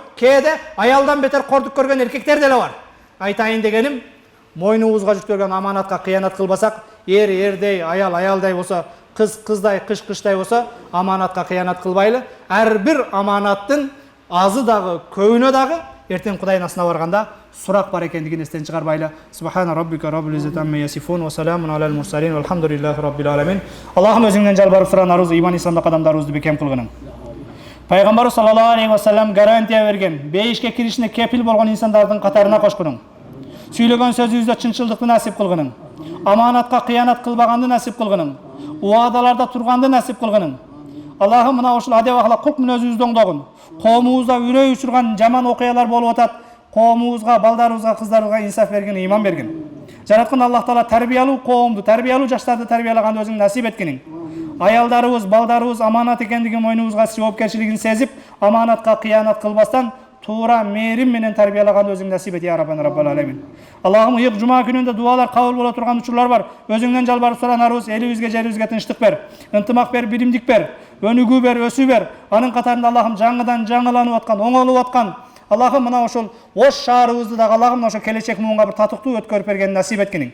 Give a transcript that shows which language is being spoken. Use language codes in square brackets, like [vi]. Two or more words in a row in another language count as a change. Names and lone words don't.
[ky] Кээде аялдан бетер кордук көргөн эркектер деле бар. Айтайын дегеним, мойнубузга жүктөлгөн аманатка кыянат кылбасак, эр эрдей, аял аялдай болсо, кыз кыздай, кыш кыштай болсо, аманатка кыянат кылбайлы. Ар бир аманаттын азы дагы, көбүнө дагы эртең Кудайдын асына барганда сурак бар экендигин эстен чыгарбайлы. [ar] سبحان ربك رب العزة عما يصفون وسلام على المرسلين والحمد لله رب العالمين. [ky] Аллахым өзүңдөн жалбарып суранарыбыз иман исламда кадамдарыбызды бекем кылгының. Пайгамбарыбыз [ar] صلى الله عليه وسلم [ky] гарантия берген, бейишке киришине кепил болгон инсандардын катарына кошкунуң. Сүйлөгөн сөзүбүздө чынчылдыкты насип кылгының. Аманатка кыянат кылбаганды насип кылгының. Уадаларда турганды насип кылгының. Аллахым мына ушул адеп ахлак кулк мүнөзүбүздү оңдогун. Коомубузда үрөй учурган жаман окуялар болуп атат. Коомубузга, балдарыбызга, кыздарыбызга инсаф берген, иман берген. Жараткан Аллах Таала тарбиялуу коомду, тарбиялуу жаштарды тарбиялаганды өзүң насип эткениң. Аялдарыбыз, балдарыбыз аманат экендигин мойнубузга жоопкерчилигин сезип, аманатка кыянат кылбастан туура мээрим менен тарбиялаганды өзүң насип эт, [ar] يا ربنا رب العالمين. [ky] Аллахым ыйык жума күнүндө дуалар кабыл боло турган учурлар бар. Өзүңдөн жалбарып суранарыбыз, элибизге, жерибизге тынчтык бер, ынтымак бер, биримдик бер, өнүгүү бер, өсүү бер. Анын катарында Аллахым жаңыдан жаңыланып аткан, оңолуп аткан Аллахым мына ошол Ош шаарыбызды дагы Аллахым ошо келечек муунга бир татыктуу өткөрүп бергенин насип эткениң.